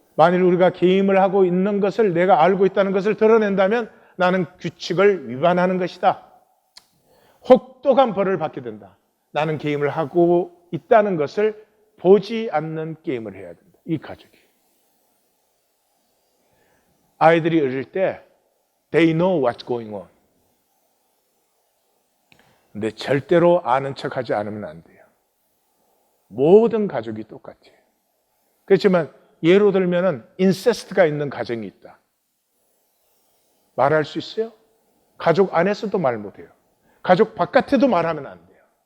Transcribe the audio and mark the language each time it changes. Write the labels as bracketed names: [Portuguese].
[Korean] 만일 우리가 게임을 하고 있는 것을 내가 알고 있다는 것을 드러낸다면 나는 규칙을 위반하는 것이다. 혹독한 벌을 받게 된다. 나는 게임을 하고 있다는 것을 보지 않는 게임을 해야 된다. 이 가족이. 아이들이 어릴 때 [English] they know what's going on. [Korean] 근데 절대로 아는 척하지 않으면 안 돼요. 모든 가족이 똑같아요. 그렇지만 예로 들면은 인세스트가 있는 가정이 있다. 말할 수 있어요? 가족 안에서도 말 못해요. 가족 바깥에도 말하면 안 돼요.